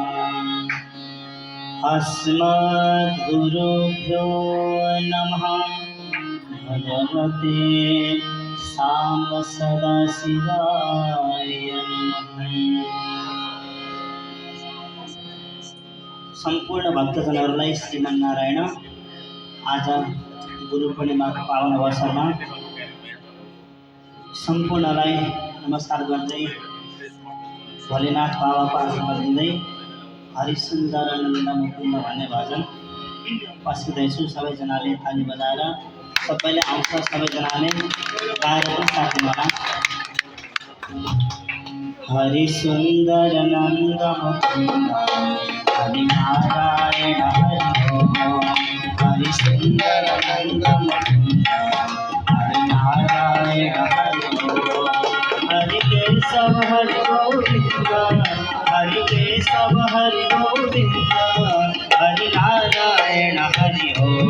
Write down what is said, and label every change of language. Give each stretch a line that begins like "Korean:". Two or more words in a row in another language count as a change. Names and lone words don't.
Sanskrit: अस्मद्गुरुभ्यो नमः। भगवते साम्ब सदाशिवाय नमः।
Nepali: संपूर्ण भक्तजनहरूलाई श्रीमन्नारायण आज गुरुपूर्णिमाको पावन अवसरमा सम्पूर्णलाई नमस्कार गर्दै भोलेनाथ बाबाको आशीर्वाद लिँदै हरिसुन्दर नन्द मुकुन्द भन्ने भजन पस्किँदैछु। सबैजनाले ताली बजाएर सबैले आउँछ, सबैजनाले गाएर पनि साथमा होला।
Sanskrit: हरिसुन्दर नन्द मुकुन्द हरि नारायण हरि ओम। हरिसुन्दर नन्द मुकुन्द हरि नारायण हरि ओम। हरि केशव हरि गोविंद हरि केशव हरि गोविंद हरि नारायण हरि ओम।